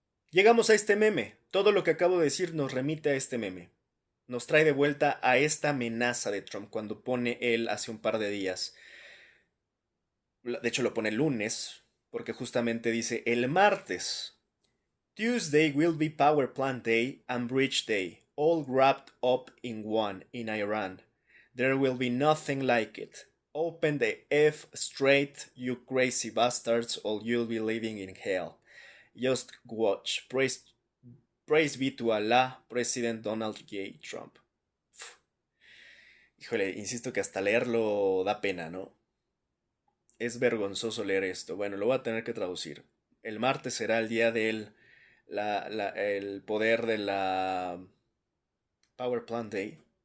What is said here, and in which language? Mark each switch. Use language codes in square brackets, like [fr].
[es] Llegamos a este meme. Todo lo que acabo de decir nos remite a este meme. Nos trae de vuelta a esta amenaza de Trump cuando pone él hace un par de días. De hecho lo pone el lunes, porque justamente dice el martes. [en] Tuesday will be Power Plant Day and Bridge Day, all wrapped up in one in Iran. There will be nothing like it. Open the F straight, you crazy bastards, or you'll be living in hell. Just watch. Praise be to Allah, President Donald J. Trump. Uf. [es] Híjole, insisto que hasta leerlo da pena, ¿no? Es vergonzoso leer esto. Bueno, lo voy a tener que traducir. El martes será el día del el poder de la [en] Power Plant Day.